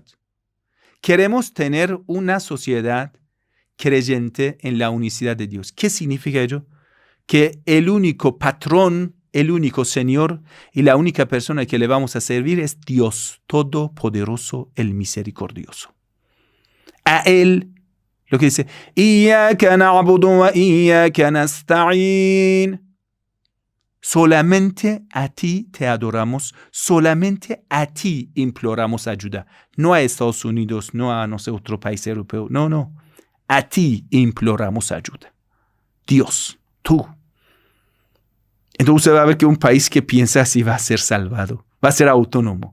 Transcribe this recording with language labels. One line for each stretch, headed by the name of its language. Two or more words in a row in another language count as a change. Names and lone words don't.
Spanish: Queremos tener una sociedad creyente en la unicidad de Dios. ¿Qué significa ello? Que el único patrón, el único Señor y la única persona que le vamos a servir es Dios Todopoderoso, el Misericordioso. A Él, lo que dice,
Arabic: إياك نعبد وإياك نستعين.
Spanish: Solamente a ti te adoramos, solamente a ti imploramos ayuda. No a Estados Unidos, no a, no sé, otro país europeo, no. A ti imploramos ayuda. Dios, tú. Entonces usted va a ver que un país que piensa así va a ser salvado, va a ser autónomo.